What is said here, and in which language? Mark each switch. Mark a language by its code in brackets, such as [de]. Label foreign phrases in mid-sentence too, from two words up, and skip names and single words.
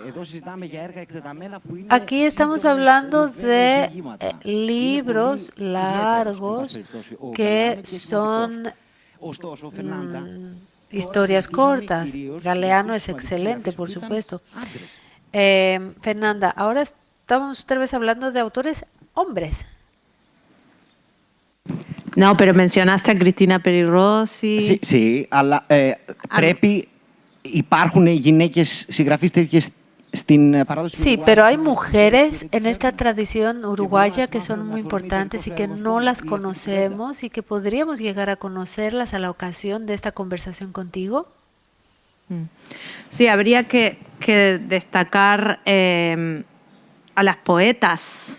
[es] Aquí estamos hablando de libros largos que son historias cortas. Galeano es excelente, por supuesto. Fernanda, ahora estamos otra vez hablando de autores hombres. No, pero mencionaste a Cristina Peri Rossi. Sí, [el] αλλά πρέπει, υπάρχουν γυναίκες συγγραφείς τέτοιες στην παράδοση. [es] Sí, pero hay mujeres en esta tradición uruguaya que son muy importantes y que no las conocemos y que podríamos llegar a conocerlas a la ocasión de esta conversación contigo. Sí, habría que destacar a las poetas.